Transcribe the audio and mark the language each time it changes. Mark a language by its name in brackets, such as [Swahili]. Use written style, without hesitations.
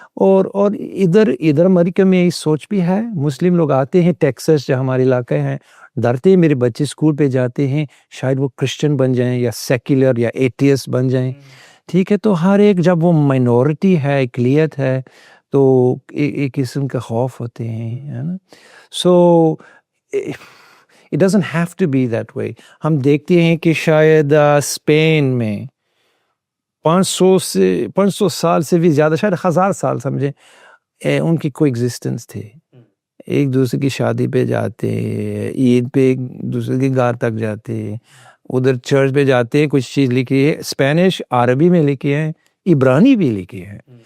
[Urdu] اور ادھر امریکہ میں یہ سوچ بھی ہے, مسلم لوگ آتے ہیں ٹیکسس جو ہمارے علاقے ہیں, ڈرتے ہیں میرے بچے اسکول پہ جاتے ہیں شاید وہ کرسچن بن جائیں یا سیکولر یا ایتھیسٹ بن جائیں, ٹھیک ہے. تو ہر ایک جب وہ مائنورٹی ہے, اقلیت ہے, تو ایک قسم کا خوف ہوتے ہیں, ہے نا. [English] So it doesn't have to be that way. [Urdu] ہم دیکھتے ہیں کہ شاید اسپین میں 500 سال سے بھی زیادہ, شاید 1000 سال سمجھیں, ان کی کوئی ایگزسٹنس تھے. ایک دوسرے کی شادی پہ جاتے, عید پہ ایک دوسرے کے گھر تک جاتے, ادھر چرچ پہ جاتے, کچھ چیز لکھی ہے اسپینش عربی میں لکھی ہے, عبرانی بھی لکھی ہے.